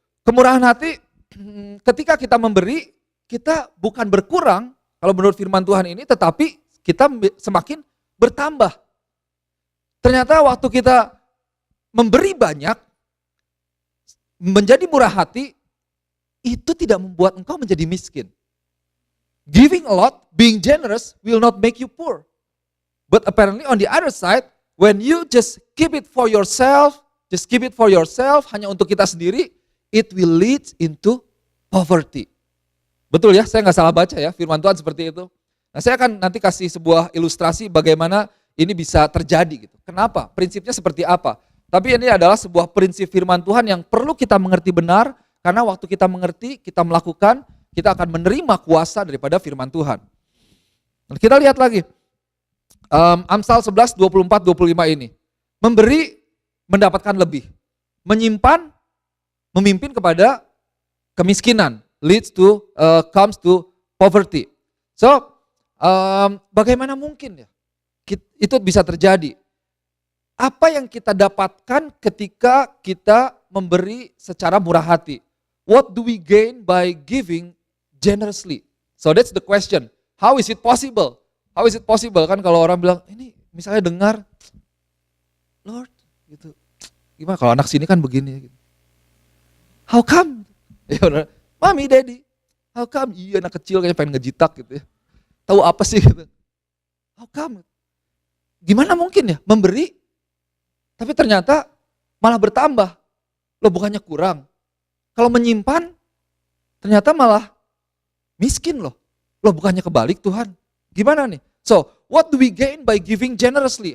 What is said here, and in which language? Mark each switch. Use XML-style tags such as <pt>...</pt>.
<id>Kemurahan hati ketika kita memberi, kita bukan berkurang kalau menurut firman Tuhan ini, tetapi kita semakin bertambah. Ternyata waktu kita memberi banyak, menjadi murah hati, itu tidak membuat engkau menjadi miskin.</id> <en>Giving a lot, being generous will not make you poor. But apparently on the other side, when you just keep it for yourself, just keep it for yourself,</en> <id>hanya untuk kita sendiri,</id> <en>it will lead into poverty.</en> <id>Betul ya, saya nggak salah baca ya, firman Tuhan seperti itu. Nah, saya akan nanti kasih sebuah ilustrasi bagaimana ini bisa terjadi gitu. Kenapa? Prinsipnya seperti apa? Tapi ini adalah sebuah prinsip firman Tuhan yang perlu kita mengerti benar, karena waktu kita mengerti, kita melakukan, kita akan menerima kuasa daripada firman Tuhan. Nah, kita lihat lagi, Amsal 11, 24, 25 ini. Memberi, mendapatkan lebih. Menyimpan, memimpin kepada kemiskinan.</id> <en>Comes to poverty.</en> <id>So, bagaimana mungkin ya itu bisa terjadi? Apa yang kita dapatkan ketika kita memberi secara murah hati?</id> <en>What do we gain by giving generously? So that's the question. How is it possible? How is it possible?</en> <id>Kan kalau orang bilang, ini misalnya dengar, Lord, gitu. Gimana kalau anak sini kan begini. Gitu.</id> <en>How come?</en> <id>Ya, Mami, Daddy,</id> <en>how come?</en> <id>Iya, anak kecil kayaknya pengen ngejitak gitu ya. Tahu apa sih gitu.</id> <en>How come?</en> <id>Gimana mungkin ya memberi, tapi ternyata malah bertambah. Loh, bukannya kurang. Kalau menyimpan, ternyata malah miskin loh. Loh, bukannya kebalik Tuhan. Gimana nih?</id> <en>So, what do we gain by giving generously?</en>